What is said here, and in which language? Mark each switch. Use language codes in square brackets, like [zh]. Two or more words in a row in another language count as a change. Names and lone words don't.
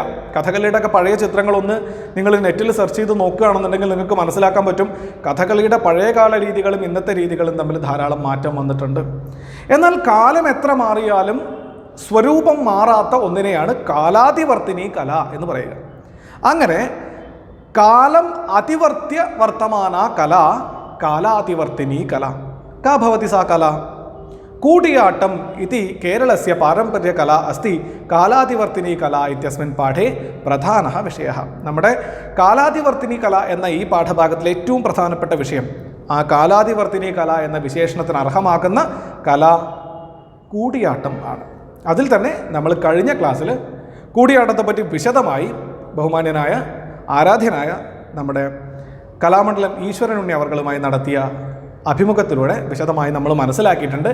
[ml] കഥകളിയുടെ ഒക്കെ പഴയ ചിത്രങ്ങളൊന്ന് നിങ്ങൾ നെറ്റിൽ സെർച്ച് ചെയ്ത് നോക്കുകയാണെന്നുണ്ടെങ്കിൽ നിങ്ങൾക്ക് മനസ്സിലാക്കാൻ പറ്റും കഥകളിയുടെ പഴയകാല രീതികളും ഇന്നത്തെ രീതികളും തമ്മിൽ ധാരാളം മാറ്റം വന്നിട്ടുണ്ട്. എന്നാൽ കാലം എത്ര മാറിയാലും സ്വരൂപം മാറാത്ത ഒന്നിനെയാണ് കാലാതിവർത്തിനി കല എന്ന് പറയുക. അങ്ങനെ കാലം അതിവർത്തിയ വർത്തമാന കല കാലാതിവർത്തിनी कला। [sa] का भवति सा कला? कूडियाट्टम् इति केरलस्य पारम्पर्यकला अस्ति। कालातिवर्तिनी कला इत्यस्मिन् पाठे प्रधानः विषयः। [ml] നമ്മുടെ കാലാതിവർത്തിനി കല എന്ന ഈ പാഠഭാഗത്തിലെ ഏറ്റവും പ്രധാനപ്പെട്ട വിഷയം ആ കാലാതിവർത്തിനി കല എന്ന വിശേഷണത്തിന് അർഹമാക്കുന്ന കല കൂടിയാട്ടം ആണ്. അതിൽ തന്നെ നമ്മൾ കഴിഞ്ഞ ക്ലാസ്സിൽ കൂടിയാട്ടത്തെപ്പറ്റി വിശദമായി ബഹുമാന്യനായ ആരാധ്യനായ നമ്മുടെ കലാമണ്ഡലം ഈശ്വരൻ ഉണ്ണി അവർകളുമായി നടത്തിയ അഭിമുഖത്തിലൂടെ വിശദമായി നമ്മൾ മനസ്സിലാക്കിയിട്ടുണ്ട്.